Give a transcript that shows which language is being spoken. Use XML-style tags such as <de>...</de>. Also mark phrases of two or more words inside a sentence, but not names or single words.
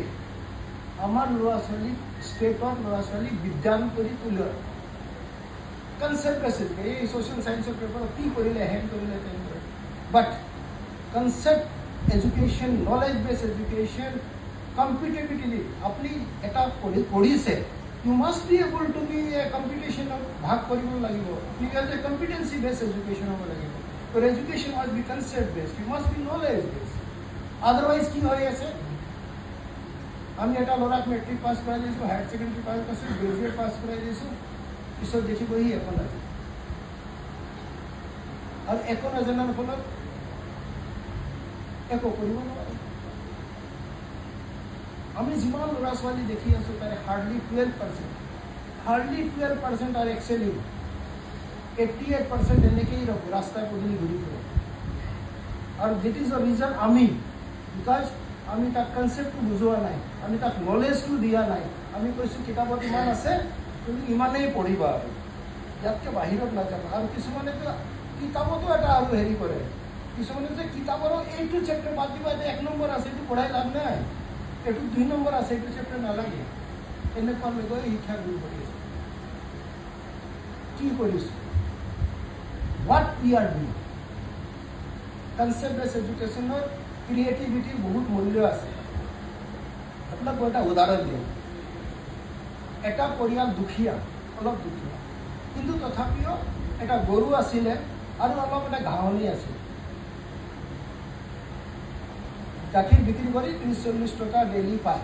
<as>আমাৰ ল'ৰা ছোৱালীক ষ্টেটৰ ল'ৰা ছোৱালীক বিজ্ঞান কৰি তোলা কনসেপ্ট আছে। এই সোশ্যাল সায়েন্সৰ পেপাৰত কি কৰিলে, হেন কৰিলে, তেন কৰিলে,</as> <en>but concept education, knowledge based education, competitively</en> <as>আপুনি এটা পঢ়িছে,</as> <en>you must be able to be a competition</en> <as>ভাগ কৰিব লাগিব। আপুনি</as> <en>as a competency based education</en> <as>হ'ব লাগিব।</as> <en>Your education must be concept based, you must be knowledge based.</en> <as>Otherwise কি হৈ আছে, আমি এটা ল'ৰাক মেট্ৰিক পাছ কৰাই দিছোঁ,</as> <en>higher secondary</en> <as>পাছ কৰিছোঁ, গ্ৰেজুৱেট পাছ কৰাই দিছোঁ, পিছত দেখিব সি একো নাজানে। আৰু একো নজনাৰ ফলত একো কৰিব নোৱাৰে। আমি যিমান ল'ৰা ছোৱালী দেখি আছোঁ তাৰে হাৰ্ডলি</as> <en>12% are excelling.</en> <as>88% এনেকেই ৰাস্তাই পদূলি ঘূৰি ফুৰে। আৰু</as> <en>that is the reason</en> <as>আমি, বিকজ আমি তাক কনচেপ্টটো বুজোৱা নাই, আমি তাক নলেজটো দিয়া নাই। আমি কৈছোঁ কিতাপত ইমান আছে, তুমি ইমানেই পঢ়িবা, আৰু ইয়াতকৈ বাহিৰত নাযাবা। আৰু কিছুমানেতো কিতাপতো এটা আৰু হেৰি কৰে, কিছুমানে যে কিতাপৰো এইটো চেপ্টাৰ বাদ দিবা, এইটো 1 নম্বৰ আছে, এইটো পঢ়াই লাভ নাই, এইটো 2 নম্বৰ আছে, এইটো চেপ্টাৰ নালাগে, এনেকুৱা লৈ গৈ শিক্ষা গুৰু কৰি আছে। কি কৰিছোঁ?</as> <en>What we are doing? Concept-based education creativity</en> <as>বহুত মূল্য আছে। আপোনাক মই এটা উদাহৰণ দিওঁ। এটা পৰিয়াল দুখীয়া, অলপ দুখীয়া, কিন্তু তথাপিও এটা গৰু আছিলে আৰু অলপ এটা ঘাঁহনি আছিল। গাখীৰ বিক্ৰী কৰি 30-40 টকা ডেইলি পায়।</as>